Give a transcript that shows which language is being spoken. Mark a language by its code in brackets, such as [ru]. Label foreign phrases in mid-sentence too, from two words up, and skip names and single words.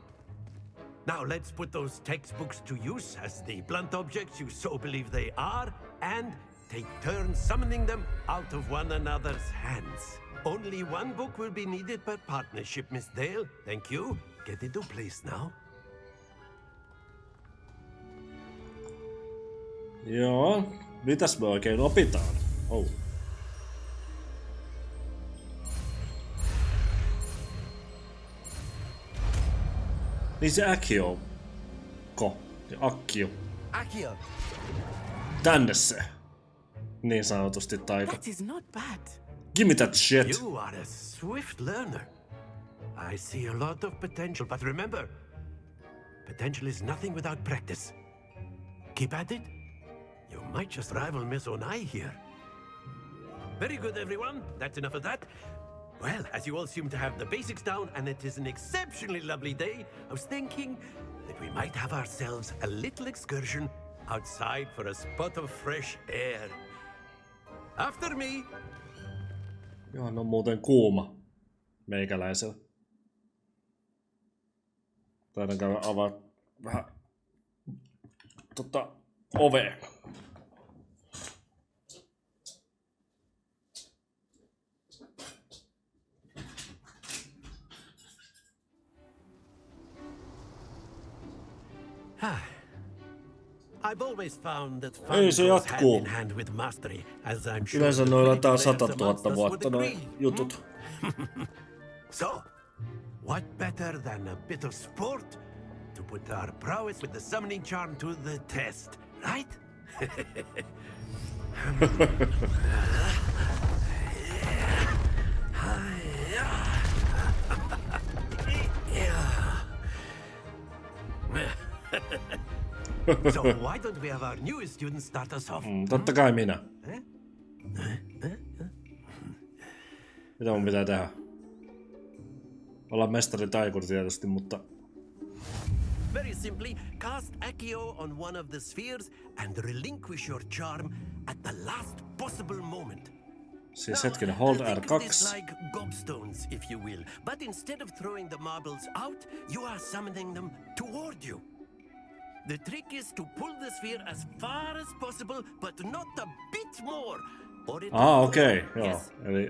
[en] Now let's put those textbooks to use as the blunt objects you so believe they are, and take turns summoning them out of one another's hands. Only one book will be needed per partnership, Miss Dale. Thank you. Get into place now. [fi] Joo, mitäs me oikein opitaan? Oh. Niin se Akio. Akkio. Akio. Tänne se. Niin sanotusti taika. [en] That is not bad. Give me that shit. You are a swift learner. I see a lot of potential, but remember, potential is nothing without practice. Keep at it. You might just rival Miss Onai here. Very good, everyone. That's enough of that. Well, as you all seem to have the basics down, and it is an exceptionally lovely day, I was thinking that we might have ourselves a little excursion outside for a spot of fresh air. After me! [fi] Johan on muuten kuuma meikäläisellä. Taidan käydä avaa vähän ovea. [en] I've always found that [fi] Ei se [en] goes hand [fi] jatkuu. [en] in hand with mastery, as I'm sure [fi] Yleensä [en] the [fi] noilla [en] great [fi] taas [en] players [fi] 100 000 [en] amongst us would [fi] vuotta noi [en] agree. [fi] jutut. [en] So, what better than a bit of sport to put our prowess with the summoning charm to the test, right? So why don't we have our newest student start us off? [fi] Totta kai minä. Mitä mun pitää tehdä? Olla mestari taikuri tietysti, mutta... [en] Very simply, cast Akio on one of the spheres and relinquish your charm at the last possible moment. [fi] Siis hetkinen, [en] hold Think R2. of this like gobstones, if you will. But instead of throwing the marbles out, you are summoning them toward you. The trick is to pull the sphere as far as possible, but not a bit more. Or it [fi] Okei, joo. [en] Yes. [fi] Eli